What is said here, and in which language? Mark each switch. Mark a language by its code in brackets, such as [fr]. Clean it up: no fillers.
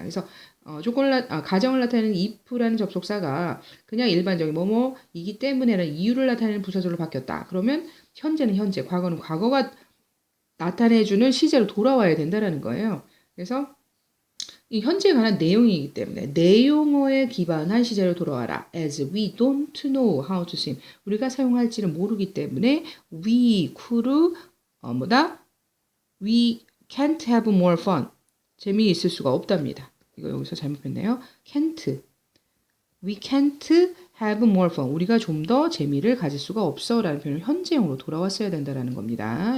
[ko] 그래서 가정을 나타내는 if라는 접속사가 그냥 일반적인 뭐뭐이기 때문에라는 이유를 나타내는 부사절로 바뀌었다. 그러면 현재는 현재, 과거는 과거가 나타내주는 시제로 돌아와야 된다는 거예요. 그래서 이 현재에 관한 내용이기 때문에 내용어에 기반한 시제로 돌아와라. [en] As we don't know how to swim. [ko] 우리가 사용할지를 모르기 때문에 [en] we could [ko] 뭐다? [en] We can't have more fun. [ko] 재미있을 수가 없답니다. 이거 여기서 잘못했네요. [en] can't. We can't have more fun. [ko] 우리가 좀 더 재미를 가질 수가 없어 라는 표현을 현재형으로 돌아왔어야 된다라는 겁니다.